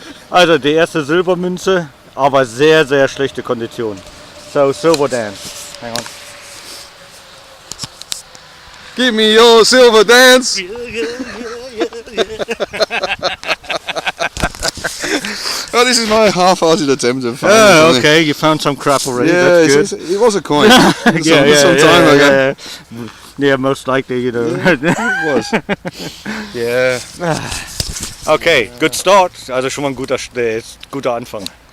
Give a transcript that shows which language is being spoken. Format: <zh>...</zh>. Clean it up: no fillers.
<de>Also die erste Silbermünze, aber sehr, sehr schlechte Kondition.</de> <en>So, silver dance. Hang on. Give me your silver dance. Oh, this is my half-hearted attempt at finding something. Okay, you found some crap already. Yeah, that's good. it was a coin. some time ago. Yeah, most likely, you know. Yeah, it was. Yeah. Okay, good start.</en> <de>Also schon mal ein guter Anfang.</de>